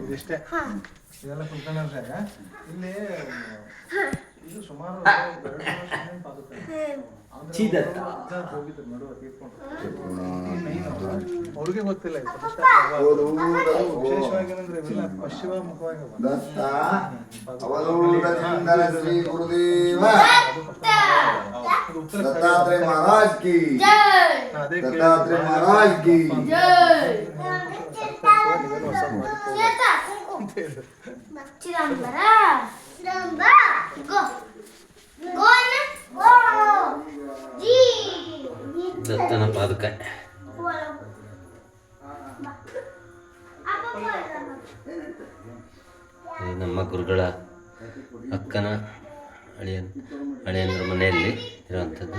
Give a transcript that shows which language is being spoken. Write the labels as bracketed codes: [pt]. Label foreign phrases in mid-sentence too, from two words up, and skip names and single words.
[kn] ಇಷ್ಟೇ, ಇದೆಲ್ಲ ಕುಲ್ಕರ್ಣಿ ಇಲ್ಲಿ. ಇದು ಸುಮಾರು ಹೋಗಿದ್ರು ನಡುವ ಅವ್ರಿಗೆ ಗೊತ್ತಿಲ್ಲ. ವಿಶೇಷವಾಗಿ ಏನಂದ್ರೆ ಪಶ್ಚಿಮ ಮುಖವಾಗಿ [hi] दत्तात्रेय महाराज की, दत्तात्रेय महाराज की. [kn] ದತ್ತನ ಪಾದಕ. ನಮ್ಮ ಗುರುಗಳ ಅಕ್ಕನ ಹಳೆಯಂದ್ರ ಮನೆಯಲ್ಲಿ ಇರುವಂಥದ್ದು.